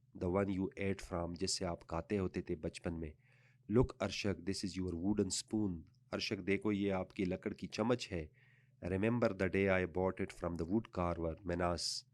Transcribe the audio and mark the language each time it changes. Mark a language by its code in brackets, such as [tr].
[en] the one you ate from, [ur] جس سے آپ کھاتے ہوتے تھے بچپن میں. [en] Look Arshak, this is your wooden spoon. [ur] Arshak دیکھو یہ آپ کی لکڑ کی چمچ ہے. [en] Remember the day I bought it from the wood carver, Menas.